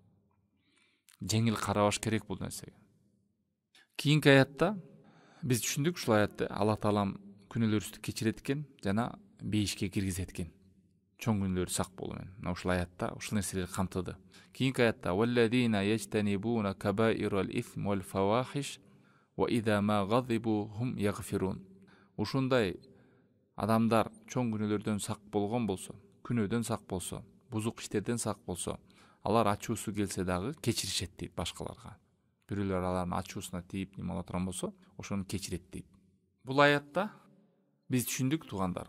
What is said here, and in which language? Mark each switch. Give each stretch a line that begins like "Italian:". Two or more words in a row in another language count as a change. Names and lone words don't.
Kyrgyz: Жеңил карабаш керек бул нерсеге. Кийинки аятта биз түшүндүк, ушул аятта Аллах Таалам күнөөлөрүбүздү кечирет экен жана бейишке киргизет экен. Чоң күнөөлөр сак болуу менен. Мына ушул аятта ушул нерселерди камтыды. Кийинки аятта
Arabic: والذين يجتنبون كبائر الإثم والفواحش وإذا ما غضبوا هم يغفرون.
Kyrgyz: Ушундай адамдар чоң күнөөлөрдөн сак болгон болсо, күнөөдөн сак болсо, бузук иштерден сак болсо, алар ачуусу келсе дагы кечиришет дейт башкаларга. Бирөөлөр алардын ачуусуна тийип неме кыла турган болсо, ошону кечирет дейт. Бул аятта биз түшүндүк тугандар.